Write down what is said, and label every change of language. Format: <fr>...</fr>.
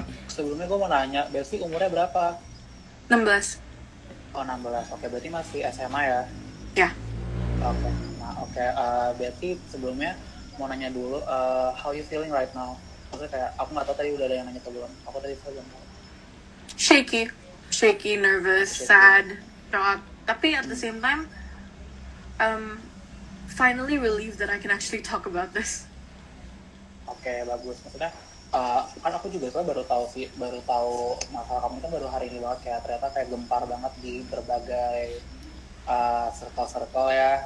<id>Sebelumnya gue mau nanya, Betsy umurnya berapa? 16. Oh, 16. Oke, berarti masih SMA ya? Ya. Oke. Nah, oke. Betsy sebelumnya mau nanya dulu,</id> <en>how you feeling right now?</en> <id>Maksudnya kayak, aku nggak tahu tadi udah ada yang nanya atau belum. Aku tadi belum tahu.</id> <en>Shaky, nervous, sad, shocked. Tapi at the same time, finally relieved that I can actually talk about this.</en> <id>Oke, bagus. Maksudnya, kan aku juga soalnya baru tahu masalah kamu itu baru hari ini banget, kayak ternyata kayak gempar banget di berbagai circle-circle ya.</id>